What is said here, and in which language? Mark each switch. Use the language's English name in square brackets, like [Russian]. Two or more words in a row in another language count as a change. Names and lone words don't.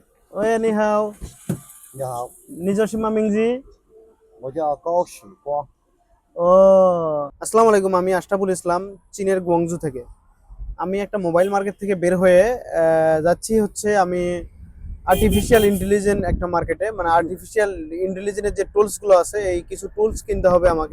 [Chinese] 喂，你好，你好，你叫什么名字？我叫高许光。 [Bangla] ও [Arabic] السلام عليكم. [Bangla] আমি আশরাফুল ইসলাম, চীনের গুয়াংজু থেকে। আমি একটা মোবাইল মার্কেট থেকে বের হয়ে যাচ্ছি হচ্ছে আমি [English] artificial intelligent [Bangla] একটা মার্কেটে, মানে [English] artificial intelligent's [Bangla] যে টুলসগুলো আছে এই কিছু টুলস কিনতে হবে আমাকে।